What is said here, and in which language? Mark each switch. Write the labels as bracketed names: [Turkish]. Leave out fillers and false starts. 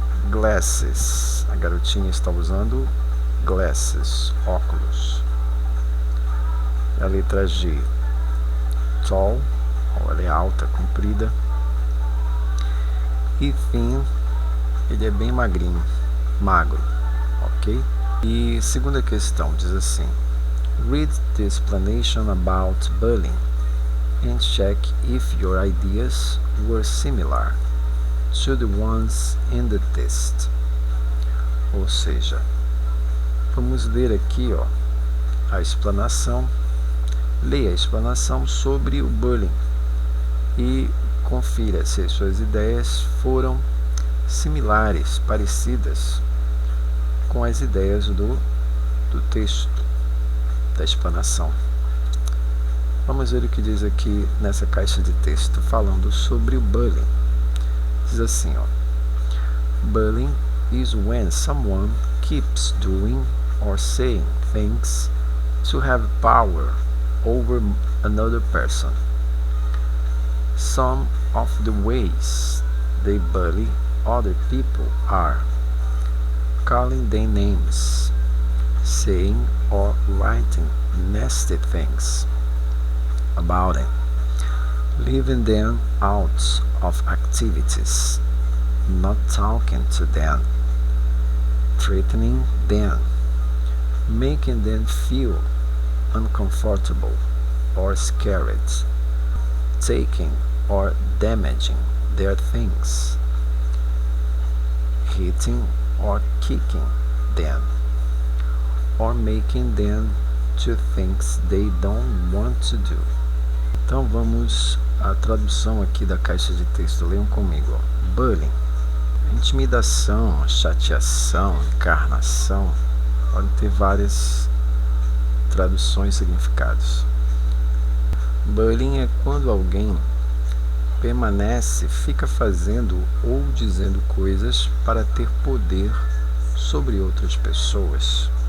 [Portuguese] Glasses, a garotinha está usando glasses, óculos. A letra G, tall, ela é alta, comprida. E thin, ele é bem magrinho, magro, ok? E segunda questão diz assim: [English] read the explanation about bullying and check if your ideas were similar to the ones in the test. [Portuguese] Ou seja, vamos ler aqui a explanação. Leia a explanação sobre o bullying e confira se as suas ideias foram similares, parecidas com as ideias do texto, da explanação. Vamos ver o que diz aqui nessa caixa de texto falando sobre o bullying. Diz assim, [English] bullying is when someone keeps doing or saying things to have power over another person. Some of the ways they bully other people are calling them names, saying or writing nasty things about them, leaving them out of activities, not talking to them, threatening them, making them feel uncomfortable or scared, taking or damaging their things, hitting or kicking them, or making them do things they don't want to do. [Portuguese] Então vamos à tradução aqui da caixa de texto. Leiam comigo. Bullying, intimidação, chateação, encarnação. Podem ter várias traduções e significados. Bullying é quando alguém permanece, fica fazendo ou dizendo coisas para ter poder sobre outras pessoas.